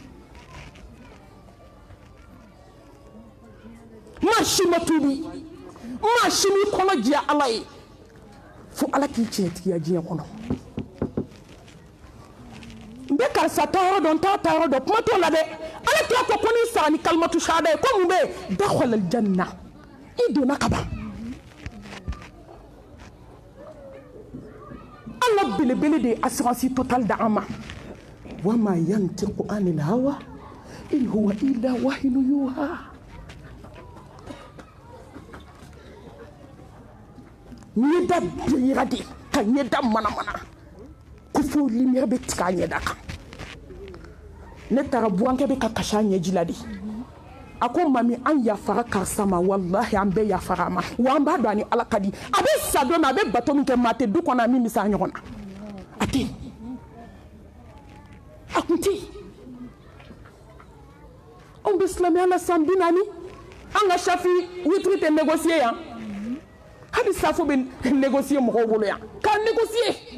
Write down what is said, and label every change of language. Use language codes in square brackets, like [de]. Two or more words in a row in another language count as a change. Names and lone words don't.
[bm] maa si ma tubi maa si m'i kɔnɔ diya ala ye fo ala k'i tiɲɛtigiya diɲɛ kɔnɔ n bɛ karisa ta yɔrɔ dɔn n t'a ta yɔrɔ dɔn kuma t'o la dɛ ala tila ko n'i sara ni [ar] كلمة الشهادة [bm] ye ko mun bɛ yen [ar] دخل الجنة [bm] i donna ka ban ala belebele de ye [fr] assurance totale [bm] da an ma [ar] وما ينطق عن الهوى إن هو إلا وحي يوحى [bm] ɲɛda bilenra de ka ɲɛda manamana ko fo lumière bɛ tigɛ a ɲɛda kan ne taara burankɛ bɛ ka kasi a ɲɛji la de a ko mami an yafara karisa ma wallahi an bɛɛ yafara a ma wa an b'a dɔn a ni ala ka di a bɛ sa don min a bɛ bato min kɛ maa tɛ du kɔnɔ min bɛ se a ɲɔgɔn na a tɛ a kun tɛ anw bɛ silamɛya la san 40 an ka safi witiri tɛ négocier yan hali safo bɛ négocier mɔgɔw bolo yan k'a négocier